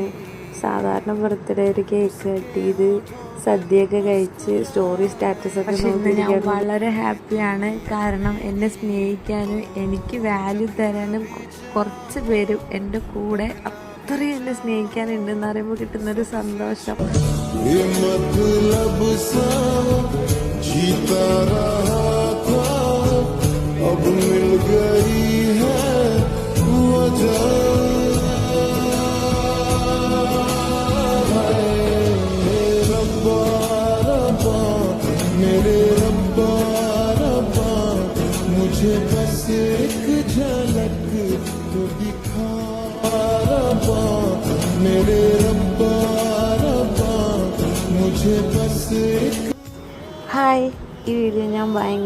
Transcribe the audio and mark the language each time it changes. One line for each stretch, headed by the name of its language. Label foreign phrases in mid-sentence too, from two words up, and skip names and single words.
Malayalam: സാധാരണ ബർത്ത്ഡേ ഒരു
English: cake cut
Malayalam: ചെയ്ത് സദ്യയൊക്കെ കഴിച്ച് സ്റ്റോറി സ്റ്റാറ്റസൊക്കെ നോക്കിയിരിക്കാൻ വളരെ ഹാപ്പിയാണ്. കാരണം എന്നെ സ്നേഹിക്കാനും എനിക്ക് വാല്യൂ തരാനും കുറച്ച് പേരും എൻ്റെ കൂടെ അത്രയും എന്നെ സ്നേഹിക്കാനുണ്ടെന്ന് പറയുമ്പോൾ കിട്ടുന്നൊരു സന്തോഷം.
Hindi: अब मिल गई है वजह, रब्बा रब्बा मेरे रब्बा रब्बा, मुझे बस एक झलक तो दिखा, रब्बा मेरे रब्बा रब्बा, मुझे बस एक.
Malayalam: ഹായ്, ഈ വീഡിയോ ഞാൻ ഭയങ്കര